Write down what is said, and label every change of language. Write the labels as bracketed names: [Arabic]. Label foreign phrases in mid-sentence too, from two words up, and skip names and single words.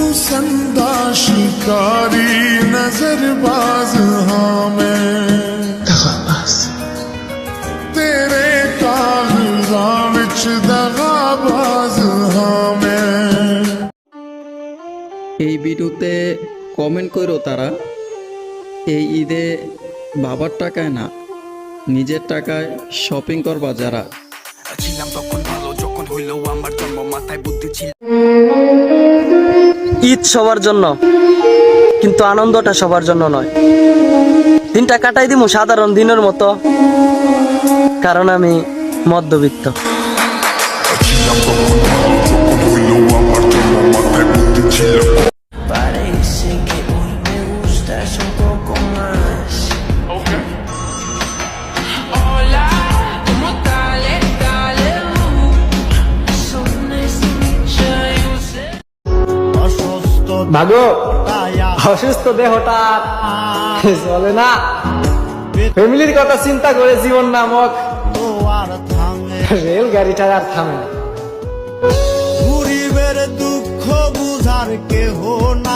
[Punjabi] ਪਸੰਦਾ ਸ਼ਿਕਾਰੀ ਨਜ਼ਰਬਾਜ਼ ਹਾਂ ਮੈਂ ਤੇਰੇ ਕਾਗਜ਼ਾਂ ਵਿਚ ਦਗਾਬਾਜ਼ ਹਾਂ ਮੈਂ। [Bangla] এই ভিডিওতে কমেন্ট করো তারা এই ঈদে বাবার টাকায় না নিজের টাকায় শপিং করবা যারা। ছিলাম তখন ভালো যখন হইলো আমার জন্ম মাথায় বুদ্ধি ছিল। ঈদ সবার জন্য কিন্তু আনন্দটা সবার জন্য নয়। দিনটা কাটাই দিমু সাধারণ দিনের মতো, কারণ আমি মধ্যবিত্ত। ছিলাম তখন ভালো যখন হইলো আমার জন্ম মাথায় বুদ্ধি ছিল। [Spanish] Parece que hoy me gustas un poco más. Hola, ¿cómo tal? Dale, son yo sé. [Bangla] ভাগো অসুস্থ দেহটা চলে না, ফ্যামিলির কথা চিন্তা করে জীবন নামক রেল গাড়িটা আর থামে না। গরিবের দুঃখ বুঝার কেহ